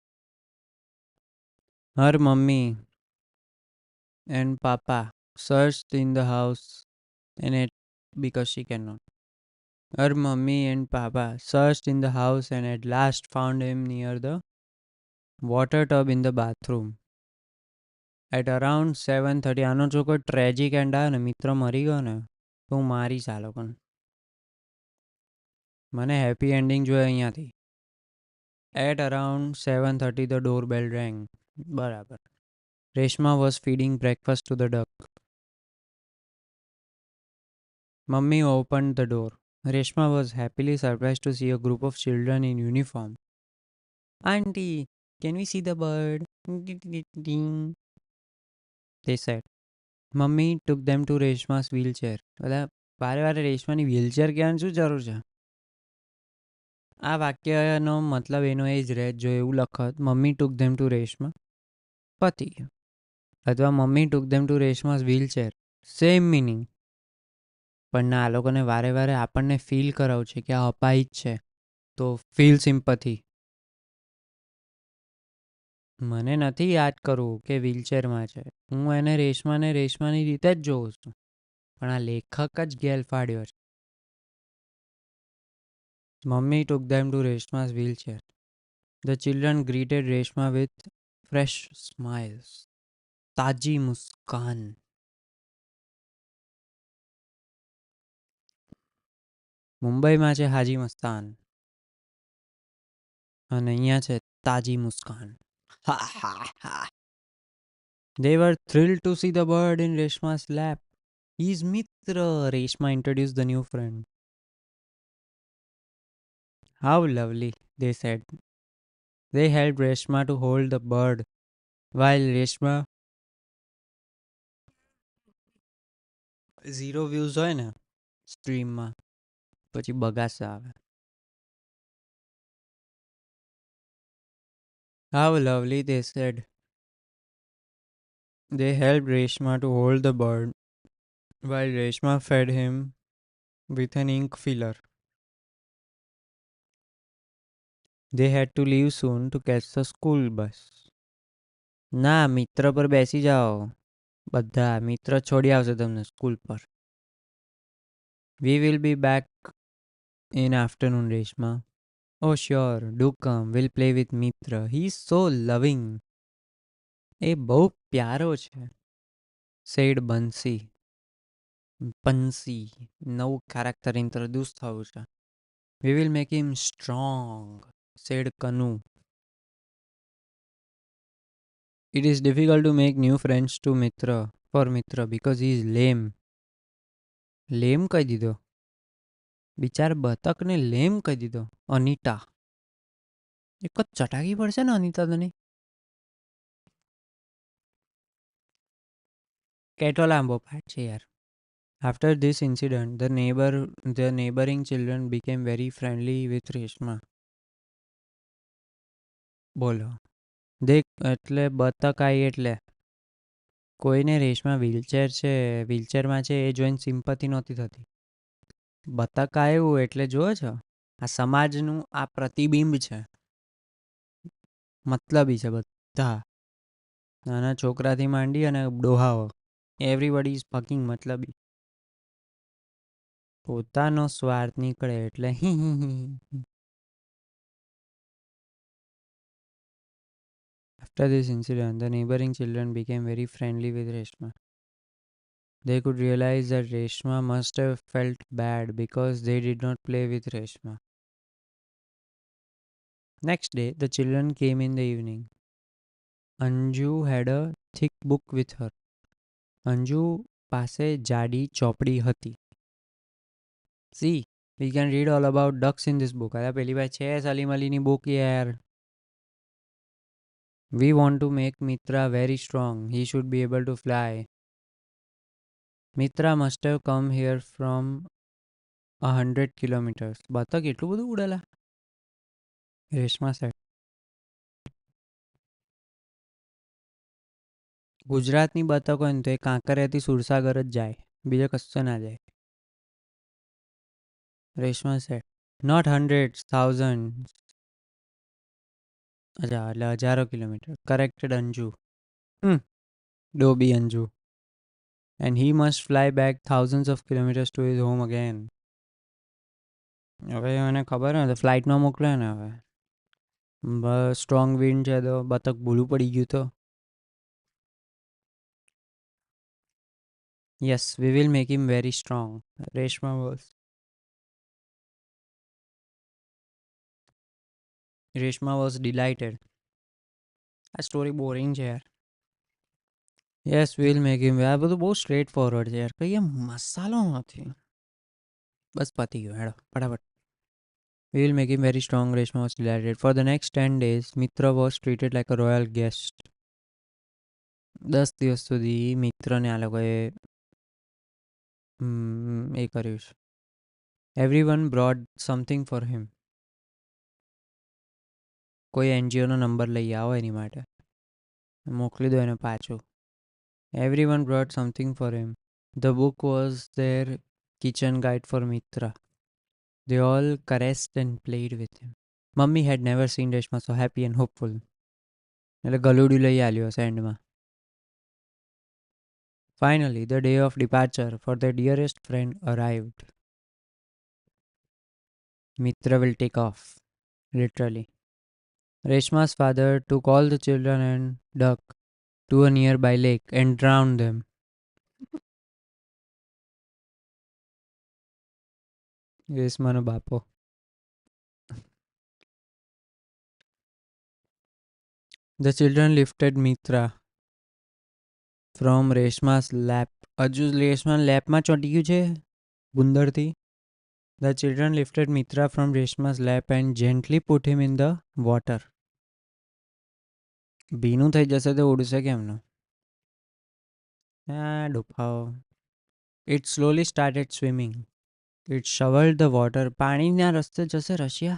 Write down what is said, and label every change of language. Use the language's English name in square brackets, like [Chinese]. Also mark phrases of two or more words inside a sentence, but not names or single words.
[English] Her mummy and papa searched in the house and it because she cannot. Her mummy and papa searched in the house and at last found him near the water tub in the bathroom. At around 7:30 [Gujarati] આનો જો કોઈ [English] tragic end [Gujarati] આવે ને મિત્ર મરી ગયો ને તો હું મારીશ આ લોકોને. મને [English] happy ending [Gujarati] જોઈએ અહીંયાથી. [English] At around 7:30 the doorbell rang. [Gujarati] બરાબર. [English] Reshma was feeding breakfast to the duck. Mummy opened the door. Reshma was happily surprised to see a group of children in uniform. Auntie, can we see the bird? They said. Mummy took them to Reshma's wheelchair. [Gujarati] વારે વારે રેશમાની વ્હીલચેર ક્યાં શું જરૂર છે? આ વાક્યનો મતલબ એનો એ જ રહે જો એવું લખત [English] Mummy took them to Reshma [Gujarati] પતી ગયું. અથવા [English] Mummy took them to Reshma's wheelchair same meaning. [Gujarati] પણ ના, આ લોકોને વારે વારે આપણને ફીલ કરાવું છે કે આ અપાહિત છે તો [English] feel sympathy. [Gujarati] મને નથી યાદ કરવું કે વ્હીલચેરમાં છે. હું એને રેશમાની રીતે જ જોઉં છું. પણ આ લેખક જ ગેલ ફાડ્યો છે. [English] Mummy took them to Reshma's wheelchair. The children greeted Reshma with fresh smiles. [Gujarati] તાજી મુસ્કાન. મુંબઈમાં છે હાજી મસ્તાન અને અહીંયા છે તાજી મુસ્કાન. Ha ha ha. [English] They were thrilled to see the bird in Reshma's lap. He's Mitra, Reshma introduced the new friend. How lovely, they said. They helped Reshma to hold the bird while Reshma [Gujarati] ઝીરો વ્યૂઝ હોય ને સ્ટ્રીમમાં પછી બગાસા આવે. [English] How lovely, they said. They helped Reshma to hold the bird while Reshma fed him with an ink filler. They had to leave soon to catch the school bus. [Gujarati] ના, મિત્ર પર બેસી જાઓ. બધા મિત્ર છોડી આવશે તમને સ્કૂલ પર. [English] We will be back in afternoon, Reshma. Oh sure, do come. We'll play with Mitra. He's so loving. [Gujarati] એ બહુ પ્યારો છે, [English] said Bansi. [Gujarati] Bansi, નવું [English] character introduce [Gujarati] થયું છે. [English] We will make him strong, said Kanu. It is difficult to make new friends for Mitra because he is lame. [Gujarati] લેમ કહી દીધો. બિચાર બતકને લેમ કહી દીધો. અનિતા એક જ ચટાકી પડશે ને અનિતા તને. કેટલો લાંબો પાઠ છે યાર. [English] After this incident, the neighboring children became very friendly with Reshma. [Gujarati] બોલો, દેખ એટલે બતક આવી એટલે કોઈને રેશમાં વ્હીલચેરમાં છે એ જોઈને સિમ્પથી નહોતી થતી. બતક આવ્યું એટલે જુઓ છો, આ સમાજનું આ પ્રતિબિંબ છે. મતલબી છે બધા, નાના છોકરાથી માંડી અને ડોહાઓ, [English] everybody is fucking [Gujarati] મતલબી. પોતાનો સ્વાર્થ નીકળે એટલે [English] After this incident, the neighboring children became very friendly with Reshma. They could realize that Reshma must have felt bad because they did not play with Reshma. Next day, the children came in the evening. Anju had a thick book with her. [Gujarati] Anju પાસે જાડી ચોપડી હતી. [English] See, we can read all about ducks in this book. [Gujarati] અરે પેલી ભાઈ છે સલીમ અલીની book યાર. [English] We want to make Mitra very strong. He should be able to fly. Mitra must have come here from 100 kilometers. [Gujarati] બતક એટલું બધું ઉડેલા? Reshma said. ગુજરાતની બતક હોય ને તો એ કાંકરિયાથી સુરસાગર જ જાય, બીજે કશે ના જાય. [English] Reshma said not hundred thousand. [Gujarati] અચ્છા એટલે હજારો કિલોમીટર. કરેક્ટેડ અંજુ. ડોબી અંજુ. [English] And he must fly back thousands of kilometers to his home again. [Gujarati] હવે મને ખબર ને તો ફ્લાઇટમાં મોકલે ને હવે. બસ સ્ટ્રોંગ વિન્ડ છે તો બતક ભૂલું પડી ગયું તો. [English] Yes we will make him very strong. Reshma was. Reshma was delighted. [Gujarati] આ [English] story boring [Gujarati] છે યાર. [English] yes will make him. [Gujarati] આ બધું બહુ [English] straight forward [Gujarati] છે યાર, કઈ એમ મસાલો નથી. બસ પતી ગયો હેડો ફટાફટ. [English] We will make him very strong, Reshma was delighted. For the next 10 days, Mitra was treated like a royal guest. [Gujarati] 10 દિવસ સુધી મિત્રને આ લોકોએ એ કર્યું છે. [English] Everyone brought something for him. [Gujarati] કોઈ એનજીઓનો નંબર લઈ આવો એની માટે, મોકલી દો એને પાછું. [English] Everyone brought something for him. The book was their kitchen guide for Mitra. They all caressed and played with him. Mummy had never seen Reshma so happy and hopeful. [Gujarati] એટલે ગલુડિયું લઈ આલ્યો હશે એન્ડમાં. [English] Finally, the day of departure for their dearest friend arrived. Mitra will take off, literally. Reshma's father took all the children and duck to a nearby lake and drowned them. [Gujarati] રેશમાનો બાપો. [English] The children lifted Mitra from Reshma's lap. [Gujarati] હજુ રેશમા લેપમાં ચોંટી ગયું છે ગુંદરથી. [English] The children lifted Mitra from Reshma's lap and gently put him in the water. [Gujarati] ભીનું થઈ જશે તો ઉડશે કેમનું? ડુફાઓ. [English] It slowly started swimming. It shoveled the water. [Gujarati] પાણીના રસ્તે જશે રશિયા.